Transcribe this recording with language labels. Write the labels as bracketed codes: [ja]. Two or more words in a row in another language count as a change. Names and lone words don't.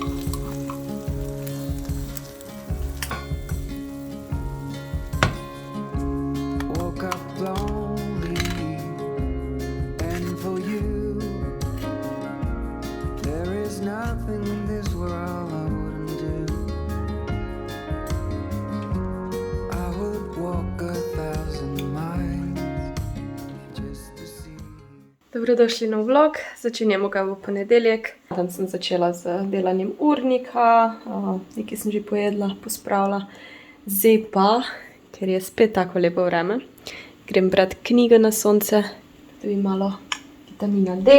[en] Woke up lonely, and for you there is nothing in this world I wouldn't do. I would walk 1,000 miles just to see you. [sl] Dobrodošli na vlog, začenjamo ga v ponedeljek. Danes sem začela z delanjem urnika, nekaj sem že pojedla, pospravila. Zdaj pa, ker je spet tako lepo vreme, grem brati knjige na sonce, da bi malo vitamina D.